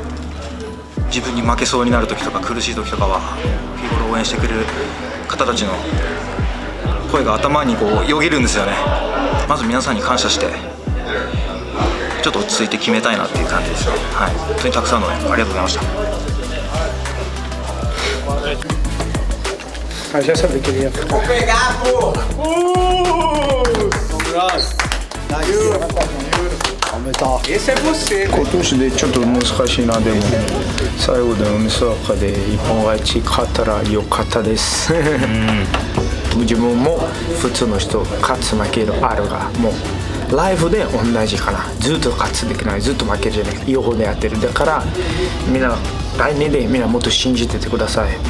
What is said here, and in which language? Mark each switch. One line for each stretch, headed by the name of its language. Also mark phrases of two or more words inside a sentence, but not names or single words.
Japanese: 自分に負けそうになる時とか苦しい時とかは日頃応援してくれる方たちの声が頭によぎるんですよね。まず皆さんに感謝してちょっと落ち着いて決めたいなっていう感じですね。はい、本当にたくさんの応援ありがとうございました。
Portuguese: Já sabia que ele ia ficar. Vou pegar, pô! Esse é você.
Japanese: 今年でちょっと難しいな。でも最後でのミスワカで一本勝ち勝ったら良かったです。自分も普通の人勝つ負けるあるがもうライフで同じかな。ずっと勝つできない、ずっと負けるじゃない、両方でやってる。だからみんな来年でみんなもっと信じててください。